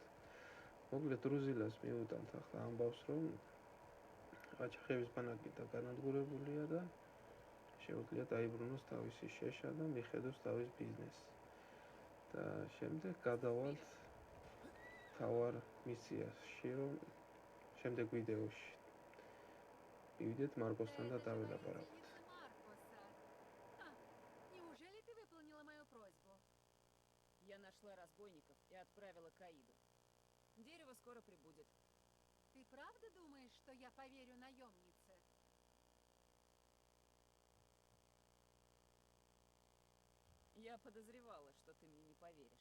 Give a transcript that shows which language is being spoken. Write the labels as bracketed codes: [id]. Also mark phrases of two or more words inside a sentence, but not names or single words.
[ka] მოკლედ დრუზილას მიუტანთ ახლა ამბავს, რომ ყაჩაღების ბანაკი დაგანადგურებულია და შეუძლია დაიბრუნოს თავისი შეშა და მიხედოს თავის ბიზნესს. და შემდეგ გადავალთ თავარ მისიაში, რომ შემდეგ ვიდეოში მივიდეთ მარკოსთან და დაველაპარაკოთ. [ru] Неужели ты выполнила мою просьбу? Я нашла разбойников и отправила к Аиду. Дерево скоро прибудет. Ты правда думаешь, что я поверю наемнице? Я подозревала, что ты мне не поверишь.